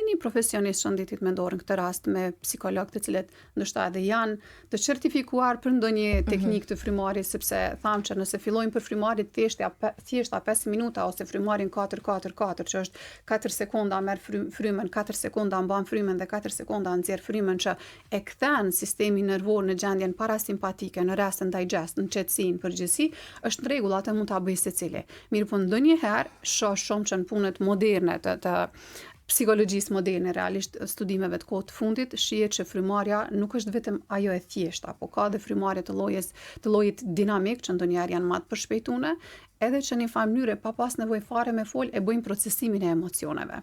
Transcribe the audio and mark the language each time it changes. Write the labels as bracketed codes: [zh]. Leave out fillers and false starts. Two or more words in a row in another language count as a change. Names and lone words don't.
[sq] një profesionist shëndetit mendor, në këtë rast me psikolog, të cilët ndoshta edhe janë të certifikuar për ndonjë teknikë të frymarrjes, sepse thamë që nëse fillojmë për frymarrje thjeshta 5 minuta ose frymarrjen 4-4-4, që është 4 sekonda merr frymën, 4 sekonda mban frymën dhe 4 sekonda nxjerr frymën, që e kthen sistemin nervor në gjendjen parasimpatike, në [en] rest and digest, [sq] në qetësinë përgjithësi, është në rregull, atë mund ta bëjë secili. Mirë, po ndonjëherë shoh shumë që në punët moderne të psikologjisë moderne, realisht studimeve të kohët të fundit, shihet që frymarrja nuk është vetëm ajo e thjeshta, po ka dhe frymarrje të llojit dinamik, që ndonjëherë janë më të përshpejtuara, edhe që në një farë mënyrë pa pas nevojë fare me fol e bëjmë procesimin e emocioneve.